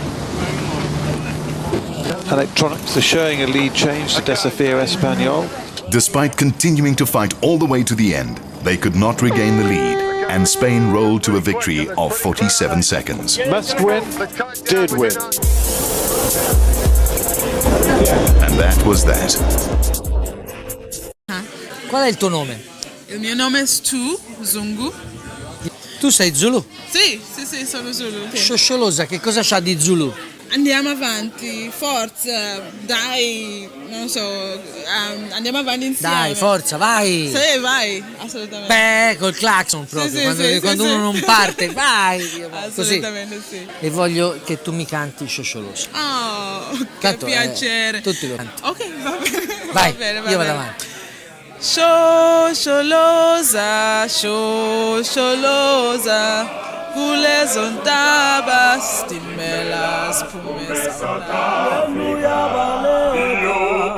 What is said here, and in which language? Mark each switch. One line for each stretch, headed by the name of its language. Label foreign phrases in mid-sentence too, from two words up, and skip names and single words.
English: Electronics are showing a lead change to Desafío Español. Despite continuing to fight all the way to the end, they could not regain the lead, and Spain rolled to a victory of 47 seconds. Must win, did win. And that was that.
Italian: Qual è il tuo nome? Il mio nome è Stu Zungu. Tu sei Zulu? Sì, sono Zulu. Sì. Shosholoza, che cosa c'ha di Zulu? Andiamo avanti, forza, dai, non so, andiamo avanti insieme. Dai, forza, vai! Sì, vai, assolutamente. Beh, col clacson proprio, quando uno non parte, vai! Assolutamente così. sì. E voglio che tu mi canti Shosholoza. Oh, Canto, che piacere. Tutti lo canti. Ok, va bene. Vai, va bene, io vado avanti.
Zulu: Shosholoza, Shosholoza. Gule zontaba, stimela, spumesa.